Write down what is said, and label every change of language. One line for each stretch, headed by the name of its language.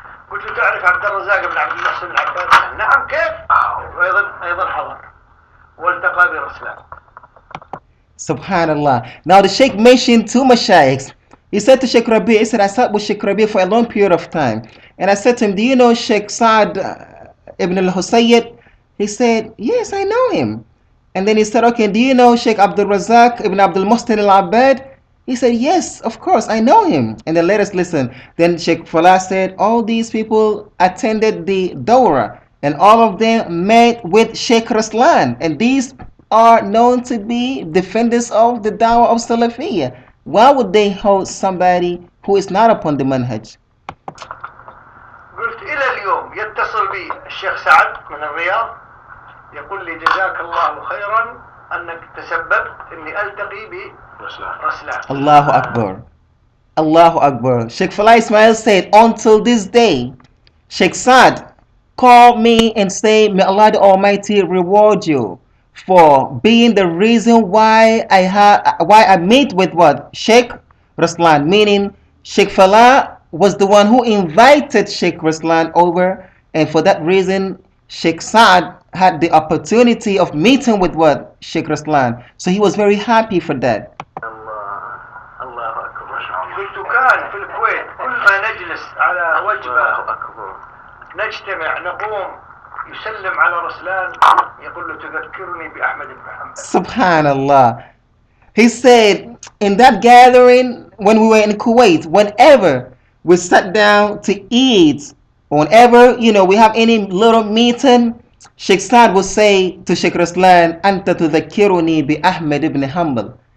Arabic: قلت له تعرف عبد الرزاق بن عبد المحسن العباد؟ نعم. كيف؟ وأيضا حضر والتقى برسلان. Subhanallah.
English: Now the Sheikh mentioned two Mashaykhs. He said to Sheikh Rabee, he said, I sat with Sheikh Rabee for a long period of time. And I said to him, do you know Sheikh Saad ibn al-Husayyid? He said, yes, I know him. And then he said, okay, do you know Sheikh Abdul Razak ibn Abdul Muhsin al-Abbad? He said, yes, of course, I know him. And then let us listen. Then Sheikh Falaah said, all these people attended the Dawrah, and all of them met with Sheikh Ruslan. And these are known to be defenders of the Dawah of Salafiyya. Why would they host somebody who is not upon the manhaj?
Arabic: قلت إلى اليوم يتصل بي الشيخ سعد من الرياض يقول لي جزاك الله خيرا أنك تسببت إني ألتقي برسلان. Allahu Akbar. Allahu Akbar.
English: Sheikh Falaah Isma'eel said, until this day, Sheikh Saad called me and said, may Allah the Almighty reward you for being the reason why I meet with Sheikh Ruslan, meaning Sheikh Falaah was the one who invited Sheikh Ruslan over, and for that reason Sheikh Saad had the opportunity of meeting with Sheikh Ruslan, so he was very happy for that.
Arabic: الله أكبر. قلت كان في الكويت كل ما نجلس على وجبة نجتمع نقوم يسلم على رسلان يقول له تذكرني بأحمد بن حنبل. Subhanallah.
English: He said in that gathering when we were in Kuwait, whenever we sat down to eat, whenever we have any little meeting, Sheikh Saad would say to Sheikh Ruslan,
Arabic: Anta tudhakkiruni bi Ahmad ibn Hanbal.